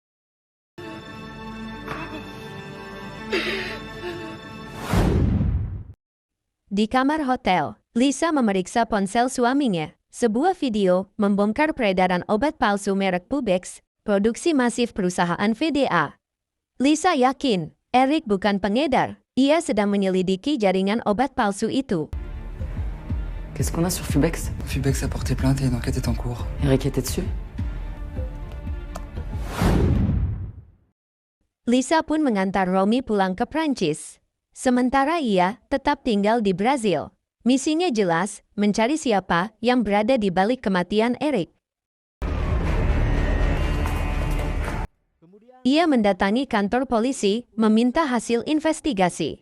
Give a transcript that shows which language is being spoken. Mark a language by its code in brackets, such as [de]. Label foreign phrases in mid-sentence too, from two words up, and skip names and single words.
[id] Di kamar hotel, Lisa memeriksa ponsel suaminya. Sebuah video membongkar peredaran obat palsu merek Pubex, produksi masif perusahaan VDA. Lisa yakin, Eric bukan pengedar. Ia sedang menyelidiki jaringan obat palsu itu. [fr] Qu'est-ce qu'on a sur Fubex? Fubex a porté plainte et une enquête est en cours. Eric était dessus? [id] Lisa pun mengantar Romy pulang ke Prancis. Sementara ia tetap tinggal di Brazil. Misinya jelas, mencari siapa yang berada di balik kematian Eric. Ia mendatangi kantor polisi, meminta hasil investigasi.